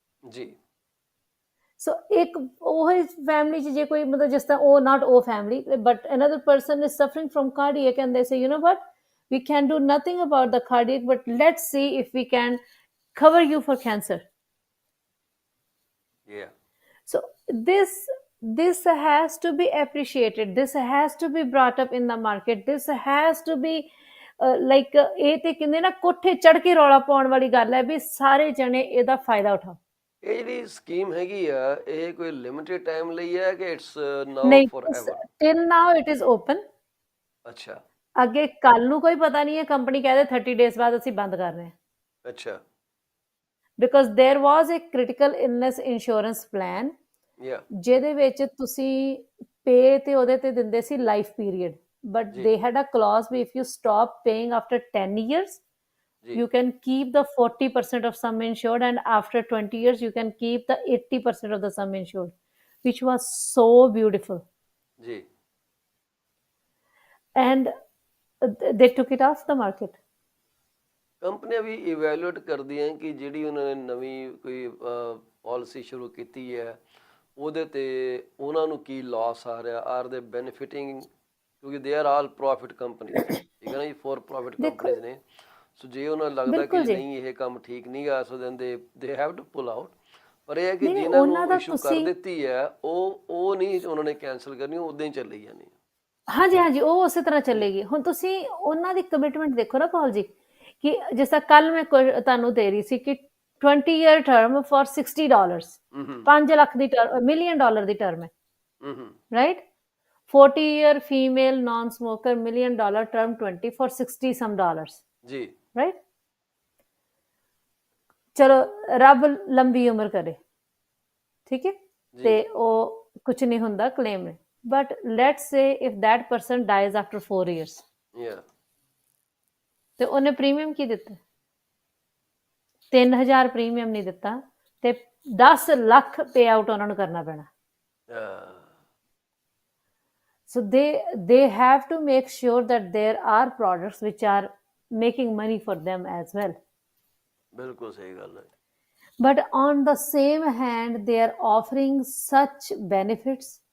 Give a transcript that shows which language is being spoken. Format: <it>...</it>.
<pa>ਜੀ। ਸੋ ਇੱਕ ਉਹ ਫੈਮਿਲੀ 'ਚ ਜੇ ਕੋਈ ਮਤਲਬ ਜਿਸ ਤਰ੍ਹਾਂ ਉਹ</pa> <en>Not ਉਹ family but another person is suffering from cardiac and they say you know what, we can do nothing about the cardiac, but let's see if we can cover you for cancer. Yeah. So this has to be appreciated, this has to be brought up in the market, this has to be like</en> <pa>ਇਹ ਤੇ ਕਹਿੰਦੇ ਨਾ ਕੋਠੇ ਚੜ ਕੇ ਰੌਲਾ ਪਾਉਣ ਵਾਲੀ ਗੱਲ ਹੈ ਵੀ ਸਾਰੇ ਜਣੇ ਇਹਦਾ ਫਾਇਦਾ ਉਠਾਓ। ਇਹ ਜਿਹੜੀ ਸਕੀਮ ਹੈਗੀ ਆ, ਇਹ ਕੋਈ ਲਿਮਿਟਡ ਟਾਈਮ ਲਈ ਹੈ ਕਿ</pa> <en>It's now forever? till now it is open.</en> <pa>ਅੱਛਾ। ਅੱਗੇ ਕੱਲ ਨੂੰ ਕੋਈ ਪਤਾ ਨਹੀਂ ਹੈ, ਕੰਪਨੀ ਕਹਿੰਦੇ 30 ਡੇਜ਼ ਬਾਅਦ ਅਸੀਂ ਬੰਦ ਕਰ ਰਹੇ ਹਾਂ। ਅੱਛਾ।</pa> <en>because there was a critical illness insurance plan</en> <pa>ਜਿਹਦੇ ਵਿੱਚ ਤੁਸੀਂ ਪੇ ਤੇ ਉਹਦੇ ਤੇ ਦਿੰਦੇ ਸੀ</pa> <en>Life period, but they had a clause ਵੀ if you stop paying after 10 years you can keep the 40% of sum insured and after 20 years you can keep the 80% of the sum insured, which was so beautiful.</en> <hi>Ji.</hi> <en>And they took it off the market.</en> <pa>ਕੰਪਨੀਆਂ ਵੀ evaluate ਕਰਦੀਆਂ ਕਿ ਜਿਹੜੀ ਉਹਨਾਂ ਨੇ ਨਵੀਂ ਕੋਈ policy ਸ਼ੁਰੂ ਕੀਤੀ ਹੈ ਉਹਦੇ ਤੇ ਉਹਨਾਂ ਨੂੰ ਕੀ ਲਾਸ ਆ ਰਿਹਾ,</pa> <en>are they benefiting,</en> <pa>ਕਿਉਂਕਿ</pa> <en>they are all profit companies,</en> <pa>ਠੀਕ ਹੈ ਨਾ ਜੀ, ਫੋਰ ਪ੍ਰੋਫਿਟ ਕੰਪਨੀਜ਼ ਨੇ। ਸੋ ਜੇ ਉਹਨਾਂ ਨੂੰ ਲੱਗਦਾ ਕਿ ਨਹੀਂ ਇਹ ਕੰਮ ਠੀਕ ਨਹੀਂ ਗਾ, ਸੋ</pa> <en>Then they have to pull out.</en> <pa>ਪਰ ਇਹ ਹੈ ਕਿ ਜਿਹਨਾਂ ਨੂੰ ਇਸ਼ੂ ਕਰ ਦਿੱਤੀ ਹੈ ਉਹ ਨਹੀਂ ਉਹਨਾਂ ਨੇ ਕੈਂਸਲ ਕਰਨੀ, ਉਹ ਉਦਾਂ ਹੀ ਚੱਲੀ ਜਾਣੀ। ਹਾਂਜੀ ਹਾਂਜੀ, ਉਹ ਉਸੇ ਤਰ੍ਹਾਂ ਚੱਲੇਗੀ। ਹੁਣ ਤੁਸੀਂ ਉਹਨਾਂ ਦੀ ਕਮਿਟਮੈਂਟ ਦੇਖੋ ਨਾ ਪਾਲ ਜੀ, ਕਿ ਜਿਸ ਤਰ੍ਹਾਂ ਕੱਲ ਮੈਂ ਤੁਹਾਨੂੰ ਦੇ ਰਹੀ ਸੀ ਕਿ</pa> <en>20 year term for $60,</en> <pa>5 lakh ਦੀ $1 million ਦੀ term ਹੈ, right.</pa> <en>40 year female non-smoker $1 million term 20 for $60 some</en> <pa>ਜੀ, ਰਾਈਟ। ਚਲੋ ਰੱਬ ਲੰਬੀ ਉਮਰ ਕਰੇ, ਠੀਕ ਹੈ, ਜੀ ਤੇ ਉਹ ਕੁਝ ਨਹੀਂ ਹੁੰਦਾ ਕਲੇਮ ਹੈ।</pa> <en>but let's say if that person dies after 4 years, ਯਾ</en> <pa>ਤੇ ਉਹਨੇ ਪ੍ਰੀਮੀਅਮ ਕੀ ਦਿੱਤਾ? 3000 ਪ੍ਰੀਮੀਅਮ ਨਹੀਂ ਦਿੱਤਾ, ਤੇ 10 ਲੱਖ ਪੇ ਆਊਟ ਉਹਨਾਂ ਨੂੰ ਕਰਨਾ ਪੈਣਾ।</pa> <en>So they have to make sure that there are products which are making money for them as well.</en> <pa>ਬਿਲਕੁਲ ਸਹੀ ਗੱਲ ਹੈ।</pa> <en>But on the same hand, they are offering such benefits.</en>